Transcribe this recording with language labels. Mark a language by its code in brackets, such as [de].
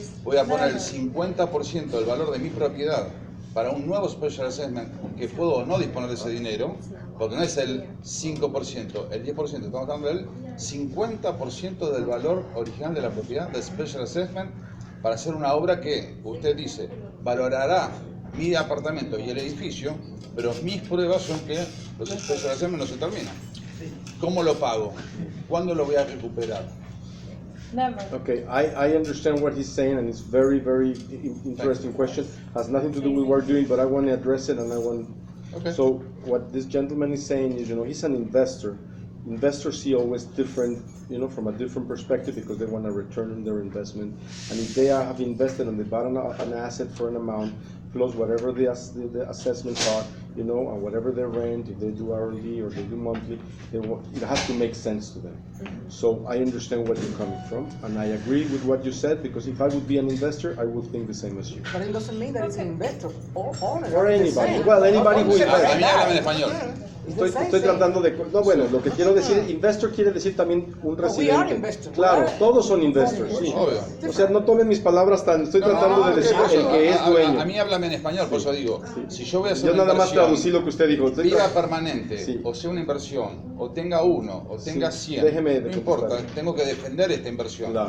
[es] Voy a poner el 50% del valor de mi propiedad para un nuevo special assessment, que puedo no disponer de ese dinero, porque no es el 5%, el 10%, estamos hablando del 50% del valor original de la propiedad del special assessment, para hacer una obra que usted dice valorará mi apartamento y el edificio, pero mis pruebas son que los special assessment no se terminan. ¿Cómo lo pago? ¿Cuándo lo voy a recuperar? [en] Okay, I understand what he's saying, and it's very, very interesting question. Has nothing to do with what we're doing, but I want to address it, and I want. So what this gentleman is saying is, he's an investor. Investors see always different, from a different perspective, because they want a return on their investment. And if they have invested and they bought an asset for an amount, plus whatever the assessments are, and whatever their rent, if they do hourly or they do monthly, it has to make sense to them. So I understand where you're coming from, and I agree with what you said, because if I would be an investor, I would think the same as you. But it doesn't mean that it's an investor or owner. Or anybody. Well, anybody who invests. [es] A mí háblame en español. Estoy tratando de... No, bueno, lo que quiero decir, investor quiere decir también un residente. Claro, todos son investors, sí. Obvio. O sea, no tomen mis palabras tan... Estoy tratando de decir el que es dueño. A mí háblame en español, por eso digo, si yo voy a hacer Yo una nada más traducí lo que usted dijo. vida permanente, o sea una inversión, o tenga 1, o tenga 100, no importa, tengo que defender esta inversión.